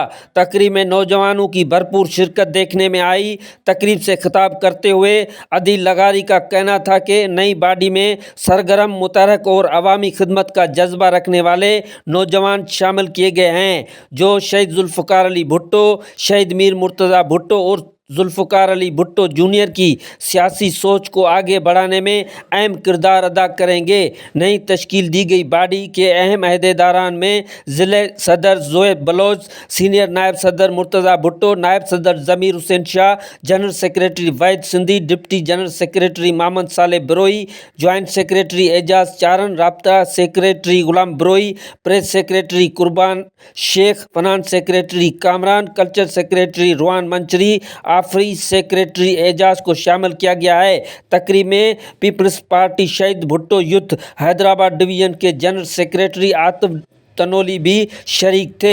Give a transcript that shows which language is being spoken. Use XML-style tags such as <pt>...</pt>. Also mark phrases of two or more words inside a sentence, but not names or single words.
<ur>تقریب میں نوجوانوں کی بھرپور شرکت دیکھنے میں آئی. تقریب سے خطاب کرتے ہوئے عادل لغاری کا کہنا تھا کہ نئی باڈی میں سرگرم، متحرک اور عوامی خدمت کا جذبہ رکھنے والے نوجوان شامل کیے گئے ہیں جو شہید ذوالفقار علی بھٹو، شہید میر مرتضیٰ بھٹو اور ذوالفقار علی بھٹو جونیئر کی سیاسی سوچ کو آگے بڑھانے میں اہم کردار ادا کریں گے. نئی تشکیل دی گئی باڈی کے اہم عہدیداران میں ضلعی صدر زوہیب بلوچ، سینئر نائب صدر مرتضیٰ بھٹو، نائب صدر ضمیر حسین شاہ,</ur> <en>general secretary</en> <ur>वाहिद सिंधी,</ur> <en>deputy general secretary</en> <ur>मोहम्मद साले बरोई,</ur> <en>joint secretary</en> <ur>एजाज चारन, राब्ता सेक्रेटरी गुलाम बरोई,</ur> <en>press secretary</en> <ur>कुर्बान शेख,</ur> <en>finance secretary</en> <ur>कामरान,</ur> <en>culture secretary</en> <ur>रुहान मंचरी, आफरी सेक्रेटरी एजाज کو شامل کیا گیا ہے. تقریب میں پیپلز پارٹی شہید بھٹو یوتھ حیدرآباد ڈویژن کے</ur> <en>general secretary</en> <ur>عاطف تنولی بھی شریک تھے.</ur>